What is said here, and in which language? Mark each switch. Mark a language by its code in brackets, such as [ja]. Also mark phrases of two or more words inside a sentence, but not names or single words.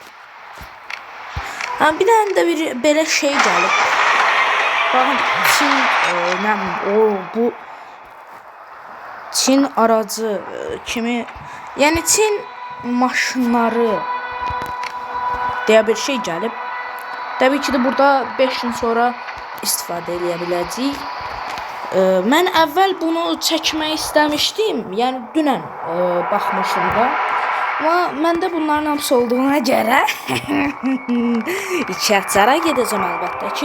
[az] Ha, [tr] bir tane [az] de bir belə şey gəlib. [tr] Bakın Çin bu Çin aracı [az] kimi, yani Çin maşınları [tr] diye bir şey [az] gəlib. [tr] Tabii ki de [az] burada 5 gün sonra istifadə edə biləcəyik. Mən əvvəl bunu çəkmək istəmişdim. Yəni dünən baxmışdım da. Ama məndə bunların hamısı olduğuna görə iki açara gedəcəm əlbəttə ki.